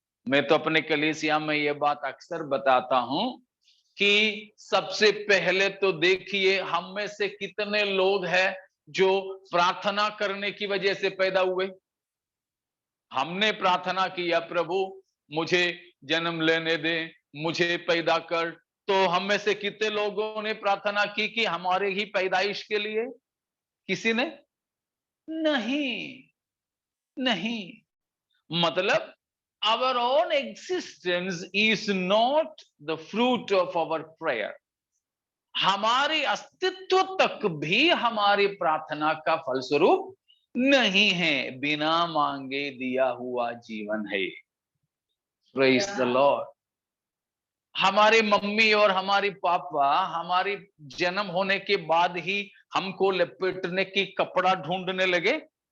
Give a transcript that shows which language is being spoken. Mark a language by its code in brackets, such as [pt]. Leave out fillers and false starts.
[hi] मैं तो अपने कलीसिया में ये बात अक्सर बताता हूं कि सबसे पहले तो देखिए हम में से कितने लोग हैं जो प्रार्थना करने की वजह से पैदा हुए। हमने प्रार्थना किया, प्रभु मुझे जन्म लेने दे, मुझे पैदा कर। तो हम में से कितने लोगों ने प्रार्थना की कि हमारे ही पैदाइश के लिए? किसी ने नहीं। नहीं। मतलब [en] our own existence is not the fruit of our prayer. [hi] हमारे अस्तित्व तक भी हमारी प्रार्थना का फलस्वरूप नहीं है। बिना मांगे दिया हुआ जीवन है। [en] Praise the Lord. [hi] हमारे मम्मी और हमारी पापा हमारी जन्म होने के बाद ही हमको लपेटने की कपड़ा ढूंढने लगे।